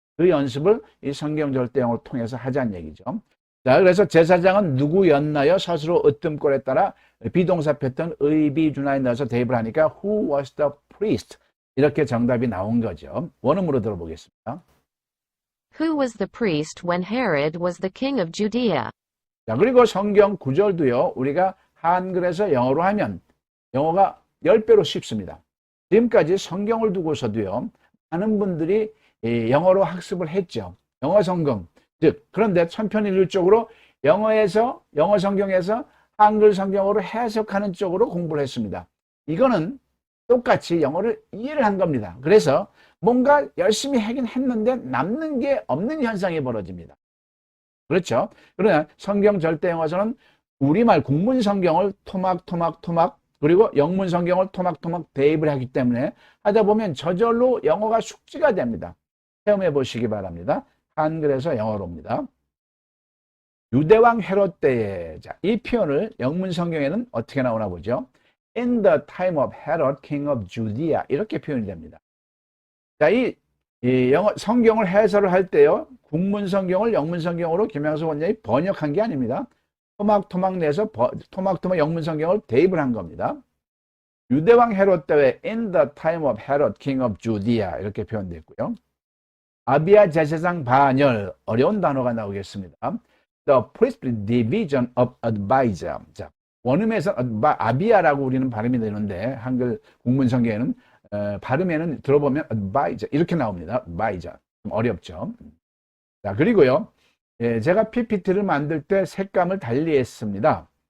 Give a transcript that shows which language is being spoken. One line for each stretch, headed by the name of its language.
Korean: 그 연습을 이 성경 절대형을 통해서 하자는 얘기죠. 자, 그래서 제사장은 누구였나요? 서술어 으뜸꼴에 따라 비동사 패턴 의비준하에 넣어서 대입을 하니까
English: who was the priest?
Korean: 이렇게 정답이 나온 거죠. 원음으로 들어보겠습니다.
English: Who was the priest when Herod was the king of Judea?
Korean: 자, 그리고 성경 구절도요, 우리가 한글에서 영어로 하면 영어가 10배로 쉽습니다. 지금까지 성경을 두고서도요, 많은 분들이 영어로 학습을 했죠. 영어 성경. 즉, 그런데 천편일률적으로 영어 성경에서 한글 성경으로 해석하는 쪽으로 공부를 했습니다. 이거는 똑같이 영어를 이해를 한 겁니다. 그래서 뭔가 열심히 하긴 했는데 남는 게 없는 현상이 벌어집니다. 그렇죠? 그러나 성경 절대 영어에서는 우리말 국문 성경을 토막 그리고 영문 성경을 토막 대입을 하기 때문에 하다 보면 저절로 영어가 숙지가 됩니다. 체험해 보시기 바랍니다. 한글에서 영어로입니다. 유대왕 헤롯 때에, 자, 이 표현을 영문 성경에는 어떻게 나오나 보죠.
English: In the time of Herod, king of Judea
Korean: 이렇게 표현이 됩니다. 자, 이 영어 성경을 해설을 할 때요, 국문 성경을 영문 성경으로 김양수 원장이 번역한 게 아닙니다. 토막 내서 토막 영문 성경을 대입을 한 겁니다. 유대왕 헤롯 때에
English: in the time of Herod, king of Judea
Korean: 이렇게 표현됐고요. 아비야 제사장 반열, 어려운 단어가 나오겠습니다.
English: The priestly division of advisor.
Korean: 자, 원음에서 아비야라고 우리는 발음이 되는데 한글 국문 성경에는 발음에는 들어보면 advisor 이렇게 나옵니다. advisor. 좀 어렵죠. 자, 그리고요, 제가 PPT를 만들 때 색감을 달리 했습니다.